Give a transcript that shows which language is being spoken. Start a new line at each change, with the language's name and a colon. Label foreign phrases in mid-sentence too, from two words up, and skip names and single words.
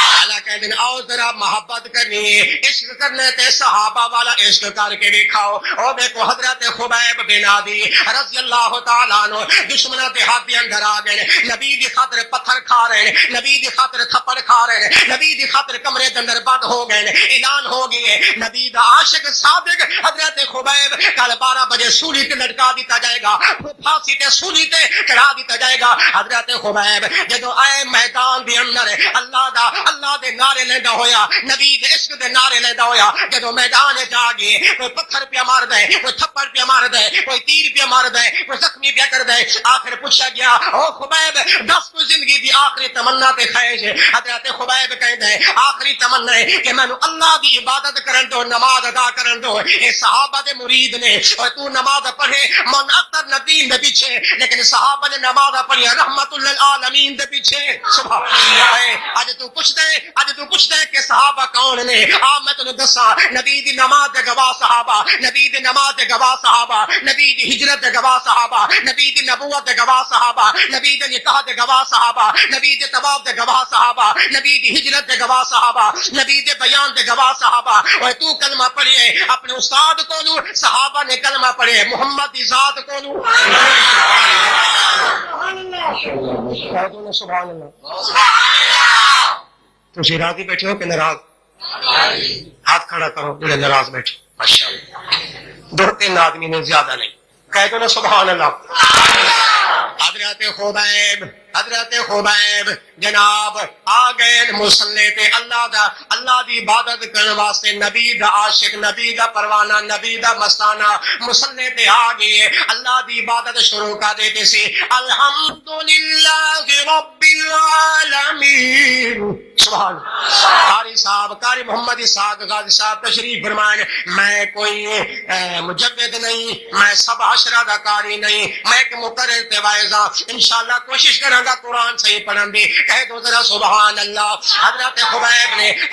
Punjabi: اللہ کہہ دیں آؤ ذرا محبت کرنی ہے عشق کرنے تے صحابہ والا عشق کر کے دکھاؤ او دیکھو حضرت خبیب بن عدی
Arabic: رضی اللہ تعالیٰ عنہ
Urdu: دشمنوں کے ہاتھ اندر آ گئے
Punjabi: نبی دی خاطر پتھر کھا رہے ہیں نبی دی خاطر تھپڑ کھا رہے ہیں نبی دی خاطر
Urdu: کمرے کے اندر بند ہو گئے
Punjabi: اعلان ہو گئی ہے نبی دا عاشق صادق حضرت خبیب کل 12 بجے سولی تے لٹکا دیتا جائے گا پھانسی تے سولی تے چڑھا دیتا جائے گا حضرت خبیب جدو آئے میدان دے اندر اللہ دے نعرے لیندا ہویا نبی دے عشق دے نعرے لیندا ہویا جدو میدان جا گئے کوئی پتھر پہ مار دے کوئی تھپڑ پہ مار دے کوئی تیر پہ مار دے کوئی زخمی پہ کر دے آخر پوچھا گیا او خبیب دس کو زندگی دی آخری تمنا تے خواہش ہے حضرت خبیب کہندا ہے آخری تمنا ہے کہ میں اللہ دی عبادت کرن دو نماز ادا کرن دو اے صحابہ دے مرید نے اور تو نماز پڑھے من اکثر نبی دے پیچھے لیکن صحابہ نے نماز پڑھی رحمت للعالمین دے پیچھے
Arabic: سبحان اللہ
Punjabi: اج تو پوچھدا ہے کہ صحابہ کون نے میں تینوں دساں نبی دی نماز دے گواہ صحابہ نبی دی نماز دے گواہ صحابہ نبی دی ہجرت دے گواہ صحابہ نبی دی نبوت دے گواہ صحابہ نبی دے نکاح دے گواہ صحابہ نبی دے طواف دے گواہ صحابہ نبی دی ہجرت دے گواہ صحابہ نبی دے بیان دے گواہ صحابہ اور تو کلمہ پڑھے اپنے استاد کولو صحابہ نے کلمہ پڑھے محمد دی ذات کولو
Arabic: سبحان اللہ
Punjabi: تسی راضی بیٹھے ہو کہ ناراض ہاتھ کھڑا کرو جڑے ناراض بیٹھے ماشاءاللہ 2-3 آدمی نے زیادہ نہیں کہہ دو نا
Arabic: سبحان اللہ
Punjabi: حضرت خبیب جناب آ گئے مصلی تے اللہ دی عبادت کرنے واسطے نبی دا عاشق نبی دا پروانہ نبی دا مستانہ مصلی تے آ گئے اللہ دی عبادت شروع کر دیتے سے
Arabic: الحمدللہ رب العالمین
Punjabi: سبحان قاری محمد اسحاق غازی صاحب تشریف فرمائیں میں کوئی مجود نہیں میں سب عشرہ دا قاری نہیں میں ایک مقرر تے وائزہ انشاءاللہ
Urdu: کوشش کروں گا
Punjabi: قرآن صحیح پڑھن دی کہہ دو ذرا
Arabic: سبحان اللہ
Punjabi: حضرت خبیب نے